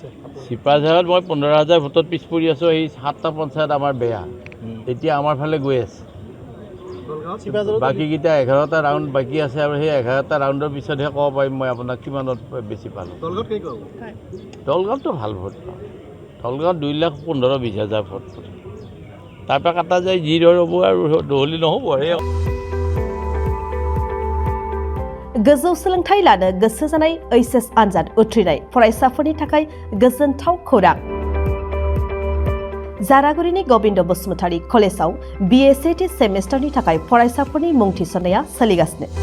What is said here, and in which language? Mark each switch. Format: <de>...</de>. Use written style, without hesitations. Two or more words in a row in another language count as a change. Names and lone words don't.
<as>চিপাঝাৰত মই 15,000 ভোটত পিছ পৰি আছোঁ এই 7টা পঞ্চায়ত আমাৰ বেয়া এতিয়া আমাৰ ফালে গৈ আছে বাকীকেইটা 11টা ৰাউণ্ড বাকী আছে আৰু সেই 11টা ৰাউণ্ডৰ পিছতহে ক'ব পাৰিম মই আপোনাক কিমানত বেছি পালোঁ দলগাঁৱতো ভাল ভোট পাওঁ দলগাঁৱত 2,15,20,000 ভোট তাৰপৰা কাটা যায় যি দৰ হ'ব আৰু দহলি নহ'ব</as> <brx>गोजौ सोलोंथाइ लानो गोसो जानाय ओइचएस आनजाद उथ्रिनाय फरायसाफोरनि थाखाय गोजोनथाव खौरां जारागुरिनि गोविंद बसुमतारी कलेजाव BSAT सेमेस्टारनि थाखाय फरायसाफोरनि मुं थिसननाया सोलिगासिनो</brx>